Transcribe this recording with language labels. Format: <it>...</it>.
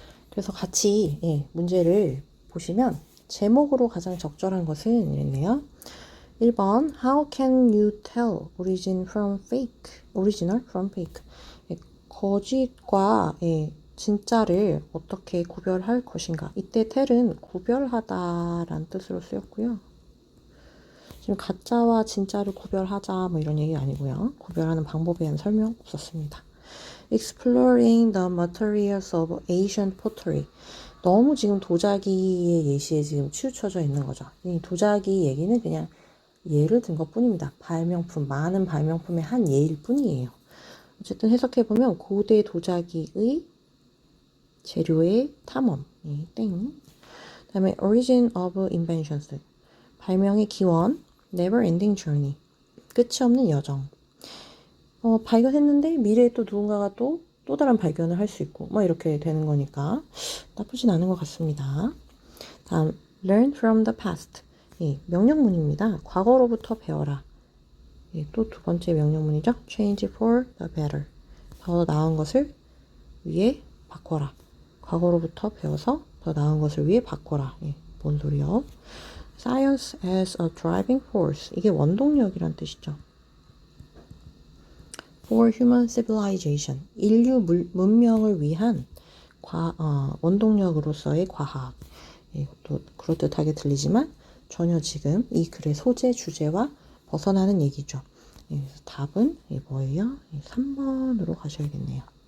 <ko>그래서 같이 문제를 보시면 제목으로 가장 적절한 것은 이랬네요.</ko> <en>1번 How can you tell original from fake?</en> <ko>거짓과 진짜를 어떻게 구별할 것인가. 이때 tell은 구별하다라는 뜻으로 쓰였고요. 지금 가짜와 진짜를 구별하자 뭐 이런 얘기 아니고요. 구별하는 방법에 대한 설명 없었습니다.</ko> <en>Exploring the materials of ancient pottery.</en> <ko>너무 지금 도자기의 예시에 지금 치우쳐져 있는 거죠. 이 도자기 얘기는 그냥 예를 든 것 뿐입니다. 많은 발명품의 한 예일 뿐이에요. 어쨌든 해석해보면 고대 도자기의 재료의 탐험, 땡. 그 다음에</ko> <en>origin of inventions,</en> <ko>발명의 기원,</ko> <en>never ending journey,</en> <ko>끝이 없는 여정. 발견했는데 미래에 또 누군가가 또 다른 발견을 할 수 있고 뭐 이렇게 되는 거니까 나쁘진 않은 것 같습니다. 다음</ko> <en>learn from the past,</en> <ko>명령문입니다. 과거로부터 배워라. 또 두 번째 명령문이죠.</ko> <en>change for the better,</en> <ko>더 나은 것을 위해 바꿔라. 과거로부터 배워서 더 나은 것을 위해 바꿔라. 뭔 소리요?</ko> <en>Science as a driving force,</en> <ko>이게 원동력이란 뜻이죠.</ko> <en>For human civilization,</en> <ko>인류 문명을 위한 원동력으로서의 과학. 또 그럴듯하게 들리지만 전혀 지금 이 글의 소재 주제와 벗어나는 얘기죠. 그래서 답은 뭐예요? 3번으로 가셔야겠네요.</ko>